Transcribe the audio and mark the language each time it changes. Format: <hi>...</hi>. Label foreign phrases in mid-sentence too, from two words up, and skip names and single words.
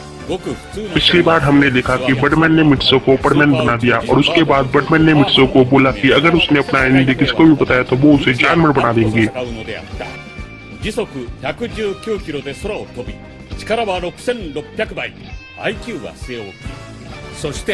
<hi>पिछली बार हमने देखा कि बटमैन ने मिट्सो को परमैन बना दिया और उसके बाद बटमैन ने मिट्सो को बोला कि अगर उसने अपना आइडेंटिटी किसको भी बताया तो वो उसे जानवर बना देंगे।</hi> <ja>時速119キロで空を飛び、力は6600倍、IQ は据え置き、そして</ja>